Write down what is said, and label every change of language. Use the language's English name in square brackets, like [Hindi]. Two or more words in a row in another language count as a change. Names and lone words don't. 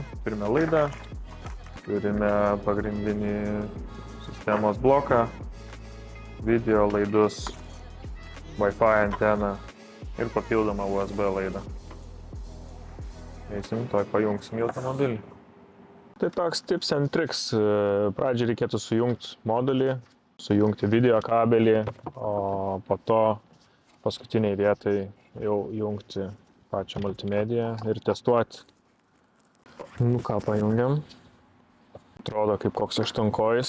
[Lithuanian] Turime laidą, turime pagrindinį sistemos bloką, video laidus, Wi-Fi anteną ir papildomą USB laidą. Eisim, pajungsim į automobilį. Tai toks [English] tips and tricks. [Lithuanian] Pradžiai reikėtų sujungti modulį, sujungti video kabelį, o po to paskutiniai vietai jau jungti pačią multimediją ir testuoti. Ką pajungiam? Atrodo kaip koks aštuonkojis.